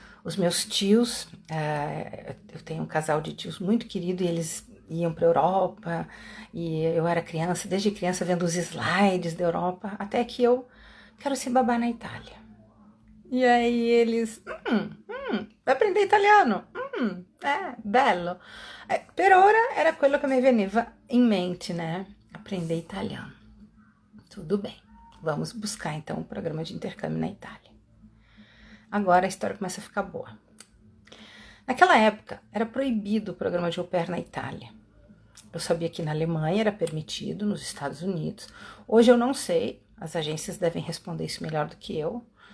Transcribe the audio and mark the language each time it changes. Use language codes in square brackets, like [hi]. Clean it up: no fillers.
[pt] Os meus tios, eu tenho um casal de tios muito querido e eles iam para a Europa, e eu era criança, desde criança vendo os slides da Europa, até que eu quero ser babá na Itália. E aí eles, vai aprender italiano? [it] Bello. Per ora era quello che mi veniva in mente, né? [pt] Aprender italiano. Tudo bem. Vamos buscar então um programa de intercâmbio na Itália. Agora a história começa a ficar boa. Naquela época era proibido o programa de au pair na Itália. Eu sabia que na Alemanha era permitido, nos Estados Unidos. Hoje eu não sei, as agências devem responder isso melhor do que eu.